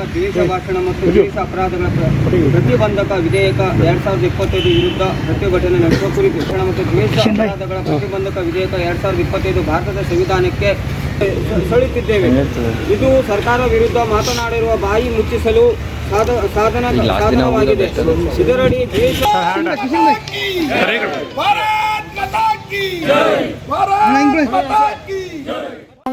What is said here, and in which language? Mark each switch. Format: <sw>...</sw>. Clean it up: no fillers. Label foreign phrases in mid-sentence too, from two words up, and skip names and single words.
<kn>ದ್ವೇಷ ಭಾಷಣ ಮತ್ತು ದ್ವೇಷ ಅಪರಾಧಗಳ ಪ್ರತಿಬಂಧಕ ವಿಧೇಯಕ 2025 ವಿರುದ್ಧ ಪ್ರತಿಭಟನೆ ನಡೆಸುವ ಕುರಿತು ಮತ್ತು ದ್ವೇಷ ಅಪರಾಧಗಳ ಪ್ರತಿಬಂಧಕ ವಿಧೇಯಕ 2025 ಭಾರತದ ಸಂವಿಧಾನಕ್ಕೆ ಸಲ್ಲಿಸಿದ್ದೇವೆ. ಇದು ಸರ್ಕಾರ ವಿರುದ್ಧ ಮಾತನಾಡಿರುವ ಬಾಯಿ ಮುಚ್ಚಿಸಲು ಸಾಧನವಾಗಿದೆ. ಇದರಡಿ ದ್ವೇಷ</kn> <hi>भारत माता की जय, भारत माता की जय।</hi>